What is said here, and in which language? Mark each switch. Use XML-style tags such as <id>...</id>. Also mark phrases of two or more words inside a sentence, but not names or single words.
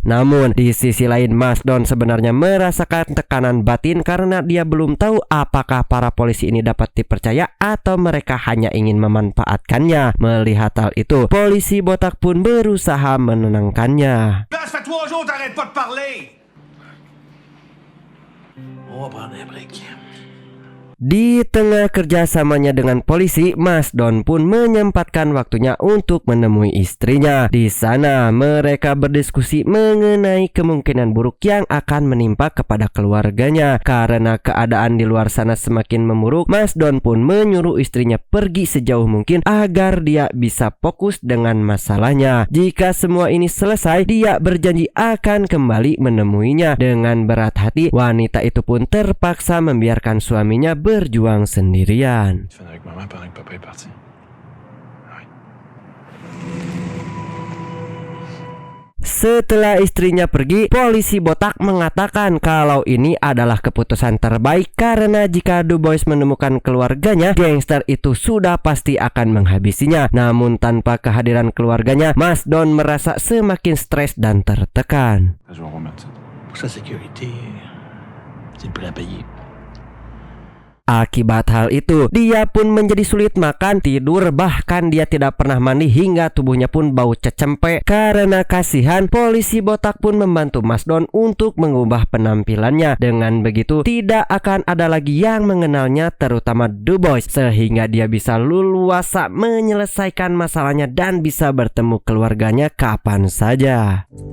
<id>Namun di sisi lain, Mas Don sebenarnya merasakan tekanan batin karena dia belum tahu apakah para polisi ini dapat dipercaya atau mereka hanya ingin memanfaatkannya. Melihat hal itu, polisi botak pun berusaha menenangkannya.</id> <fr>Ça fait 3 jours, t'arrêtes pas de parler! On va prendre un break.</fr> <id>Di tengah kerjasamanya dengan polisi, Mas Don pun menyempatkan waktunya untuk menemui istrinya. Di sana mereka berdiskusi mengenai kemungkinan buruk yang akan menimpa kepada keluarganya. Karena keadaan di luar sana semakin memburuk, Mas Don pun menyuruh istrinya pergi sejauh mungkin agar dia bisa fokus dengan masalahnya. Jika semua ini selesai, dia berjanji akan kembali menemuinya. Dengan berat hati, wanita itu pun terpaksa membiarkan suaminya berjuang sendirian.</id> <fr>Tu avec maman pendant que papa est parti. Ouais.</fr> <id>Setelah istrinya pergi, polisi botak mengatakan kalau ini adalah keputusan terbaik karena jika Dubois menemukan keluarganya, gangster itu sudah pasti akan menghabisinya. Namun tanpa kehadiran keluarganya, Mas Don merasa semakin stres dan tertekan.</id> <fr>Je vais remettre ça. Pour sa sécurité, c'est le prix à payer.</fr> <id>Akibat hal itu, dia pun menjadi sulit makan, tidur, bahkan dia tidak pernah mandi hingga tubuhnya pun bau cecempe. Karena kasihan, polisi botak pun membantu Mas Don untuk mengubah penampilannya. Dengan begitu, tidak akan ada lagi yang mengenalnya, terutama Dubois, sehingga dia bisa leluasa menyelesaikan masalahnya dan bisa bertemu keluarganya kapan saja.</id>